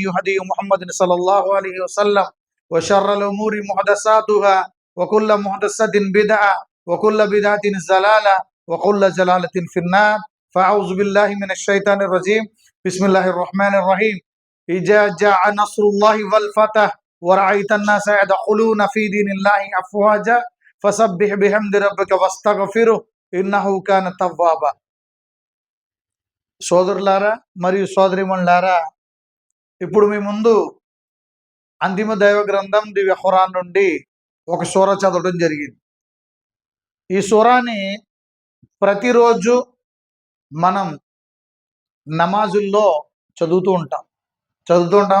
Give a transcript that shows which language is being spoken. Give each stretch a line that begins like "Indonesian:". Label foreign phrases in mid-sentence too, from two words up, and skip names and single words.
Arabic: هدي محمد صلى الله عليه وسلم وشر الأمور محدثاتها وكل محدثة بدعة وكل بدعة ضلالة وكل ضلالة في النار فأعوذ بالله من الشيطان الرجيم بسم الله الرحمن الرحيم إذا جاء نصر الله والفتح ورأيت الناس يدخلون في دين الله أفواجا فسبح بحمد ربك واستغفره إنه كان توابا.
Telugu: సోదరులారా మరియు సోదరిమణులారా, ఇప్పుడు మీ ముందు అంతిమ దైవ గ్రంథం దివ్య ఖురాన్ నుండి ఒక సూరా చదవడం జరిగింది. ఈ సూరాని ప్రతిరోజు మనం నమాజుల్లో చదువుతూ ఉంటామా?